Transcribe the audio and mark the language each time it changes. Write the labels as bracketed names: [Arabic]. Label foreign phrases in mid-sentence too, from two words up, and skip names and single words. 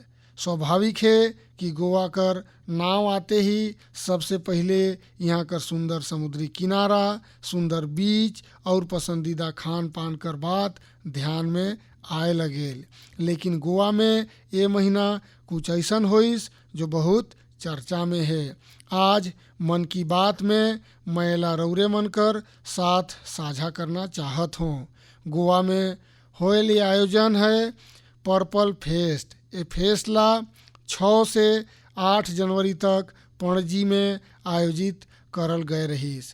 [Sadri] स्वाभाविक है कि गोवा कर नाव आते ही सबसे पहले यहाँ कर सुंदर समुद्री किनारा, सुंदर बीच और पसंदीदा खान पान कर बात ध्यान में आए लगेल। लेकिन गोवा में ये महीना कुछ ऐसन होइस जो बहुत चर्चा में है। आज मन की बात में मैं एला रौरे मन कर साथ साझा करना चाहत हूँ। गोवा में होए ले आयोजन है पर्पल फेस्ट। ये फेस्ट ला 6 से 8 जनवरी तक पणजी में आयोजित करल गए रहीस।